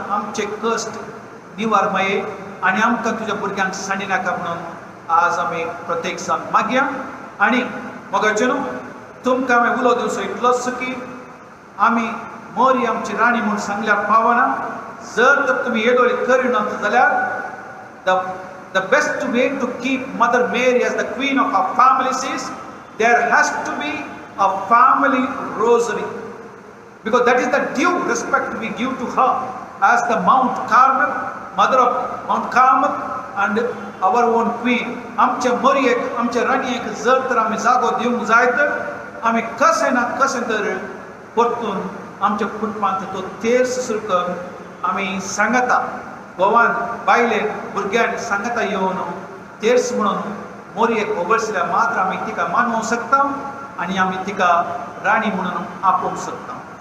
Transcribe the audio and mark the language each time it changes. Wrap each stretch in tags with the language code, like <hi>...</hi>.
<gom>आमचे कश्ट निवार माये आनी आमकां तुज्या भुरग्यांक सांडी नाका म्हणून आज आमी प्रत्येक जाण मागया. आनी मोगाचें न्हू तुमकां हांवें उलो दिवचो इतलोच की आमी मोरी आमची राणी म्हणून सांगल्यार पावना. जर तर तुमी येदोळी करिनात जाल्यार the</gom> <en>the best way to keep Mother Mary as the queen of our families is there has to be a family rosary. Because that is the due respect we give to her as the Mount Carmel, Mother of Mount Carmel, and our own queen.</en> <gom>आमच्या मोरयेक, आमच्या राणयेक जर तर आमी जागो दिवंक जाय तर आमी कशें ना कशें तर परतून आमच्या कुटुंबांत तो तेर्स सुरू करून आमी सांगता गोवान बायलेन भुरग्यान सांगता येवन तेर्स म्हणून मोरयेक ओबळसल्या मात्र आमी तिका मानूंक शकता आनी आमी तिका राणी म्हणून आपोवंक शकता.</gom>